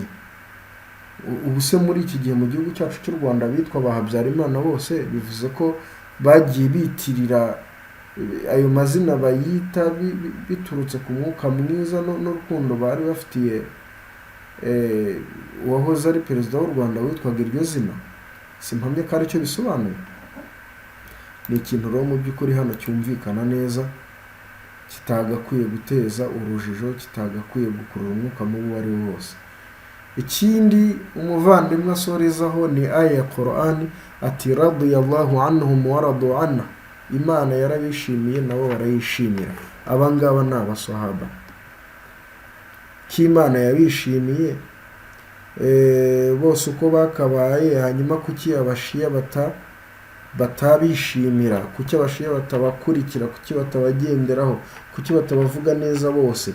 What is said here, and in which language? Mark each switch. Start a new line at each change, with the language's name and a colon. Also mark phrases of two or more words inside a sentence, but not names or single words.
Kinyarwanda: Ubu se muri iki gihe mu gihugu cyacu cy'u Rwanda bitwa ba Habyarimana bose bivuze ko bagiye bitirira ayo mazina bayita biturutse ku mwuka mwiza n'urukundo bari bafitiye uwahoze ari perezida w'u Rwanda witwaga iryo zina? Simpamye ko aricyo bisobanuye. ni ikintu rero mu by'ukuri hano cyumvikana neza, kitagakwiye guteza urujijo, kitagakwiye gukurura umwuka mubi uwo ari wo wose. Ikindi umuvandimwe asorezaho ni aya ya Qur'ani ati
Arabic: رضي الله عنهم ورضوا عنه,
Kinyarwanda: Imana yarabishimiye nabo barayishimira. Abangaba ni abasahaba. Imana yabishimiye bose uko bakabaye, hanyuma kuki abashiya batabishimira, kuki abashiya batabakurikira, kuki batabagenderaho, kuki batabavuga neza bose?